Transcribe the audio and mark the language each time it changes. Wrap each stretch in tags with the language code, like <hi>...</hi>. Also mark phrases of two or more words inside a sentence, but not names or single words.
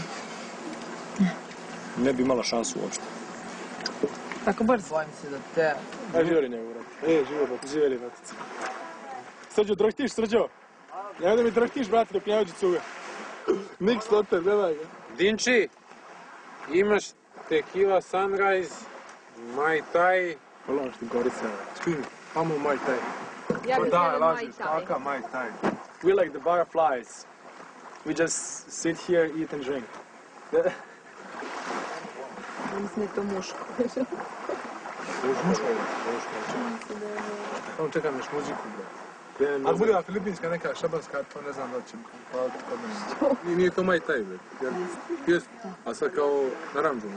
<sr>Ne bi imala šansu uopšte. Tako brzo. Bojim se da te... Aj, živjeli njegu, brate. Živjeli, bratice. Srđo, drhtiš, Srđo? Nemoj da mi drhtiš, brate, dok ne uđe cuga. Niks, Lotte, gledaj ga. Dinči, imaš tequila sunrise, mai tai. Lažni Gorica. Čim, amo Mai Tai. Ja Pa bih da, htjela lažiš, Mai Tai. kaka Mai Tai.</sr> <en>We like the butterflies. We just sit here, eat and drink.</en> <sr>Mislim da je to muško. Muško. Samo čekam još muziku, bre. Ali bude filipinska neka šabanska, to ne znam da će hvaliti kod mene. Nije to Mai Tai, bre. Jest, a sad kao naranđu, ne?</sr>